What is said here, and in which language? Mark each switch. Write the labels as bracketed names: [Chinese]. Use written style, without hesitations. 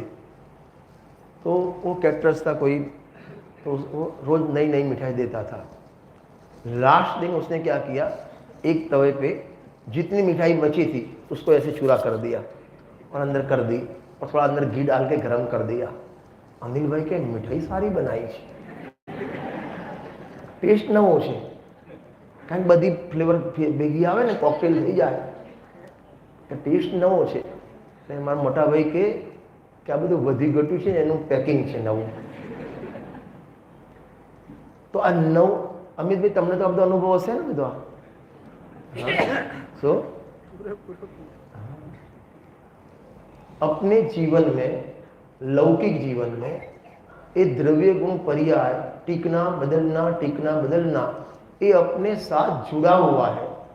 [Hindi] तो वो कैटरर्स था कोई, तो वो रोज नई नई मिठाई देता था। लास्ट दिन उसने क्या किया, एक तवे पे जितनी मिठाई बची थी उसको ऐसे चूरा कर दिया और अंदर कर दी, और थोड़ा अंदर घी डाल के गर्म कर दिया। अनिल भाई के मिठाई सारी बनाई [Gujarati] છે, ટેસ્ટ નવો છે, કારણ બધી ફ્લેવર ભેગી આવે ને કોકટેલ થઈ જાય, કે ટેસ્ટ નવો છે। એટલે મારા મોટા ભાઈ કે આ બધું વધી ઘટ્યું છે ને એનું પેકિંગ છે નવું। તો આ નવ, અમિતભાઈ તમને તો આ બધો અનુભવ હશે ને બધો? શું [Hindi] अपने जीवन में, लौकिक जीवन में ये द्रव्य गुण पर्याय टिकना बदलना ये अपने साथ जुड़ा हुआ है।